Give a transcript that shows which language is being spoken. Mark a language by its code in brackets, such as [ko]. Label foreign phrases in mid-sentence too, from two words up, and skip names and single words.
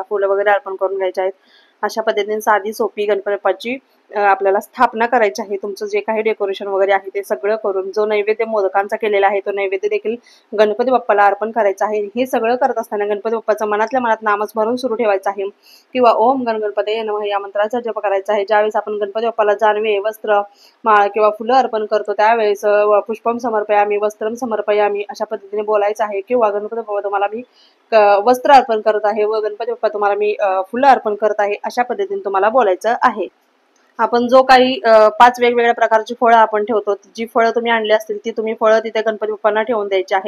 [mr] फुलं वगैरे अर्पण करून घ्यायचे आहेत. अशा पद्धतीने साधी सोपी गणपती बाप्पाची आपल्याला स्थापना करायची आहे. तुमचं जे काही डेकोरेशन वगैरे आहे ते सगळं करून, जो नैवेद्य मोदकांचा केलेला आहे तो नैवेद्य देखील गणपती बाप्पाला अर्पण करायचा आहे. हे सगळं करत असताना गणपती बाप्पाचं मनातल्या मनात नामस्मरण सुरू ठेवायचं आहे किंवा [sa] ओम गण गणपतये नमः [mr] या मंत्राचा जप करायचा आहे. ज्यावेळेस आपण गणपती बाप्पाला जानवे, वस्त्र, माळ किंवा फुलं अर्पण करतो त्यावेळेस [sa] पुष्पम समर्पयामी, वस्त्रम समर्पयामी [mr] अशा पद्धतीने बोलायचं आहे. किंवा गणपती बाप्पा तुम्हाला मी वस्त्र अर्पण करत आहे व गणपती बाप्पा तुम्हाला मी फुलं अर्पण करत आहे, अशा पद्धतीने तुम्हाला बोलायचं आहे. आपण जो काही 5 वेगवेगळ्या प्रकारची फळं आपण ठेवतो, जी फळं तुम्ही आणली असतील ती तुम्ही फळं तिथे गणपती बाप्पांना ठेवून द्यायची आहेत.